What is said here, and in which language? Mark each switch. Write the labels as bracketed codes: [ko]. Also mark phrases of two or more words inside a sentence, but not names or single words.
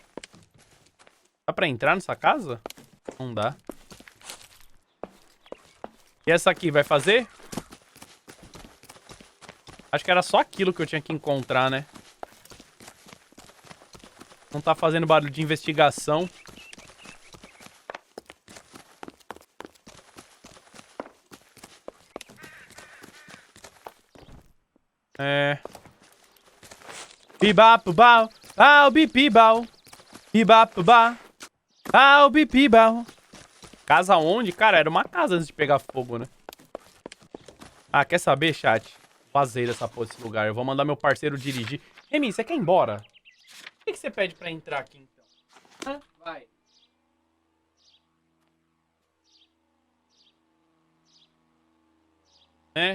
[pt] Dá pra entrar nessa casa? Não dá. E essa aqui, vai fazer? Acho que era só aquilo que eu tinha que encontrar, né? Não tá fazendo barulho de investigação. Bibapubau, bau, bipibau. Bibapubau, bau, bipibau. Casa onde? Cara, era uma casa antes de pegar fogo, né? Ah, quer saber, chat? Vazei dessa porra desse lugar. Eu vou mandar meu parceiro dirigir. Remy, você quer ir embora? Por que você pede pra entrar aqui, então? Hã? Vai. É.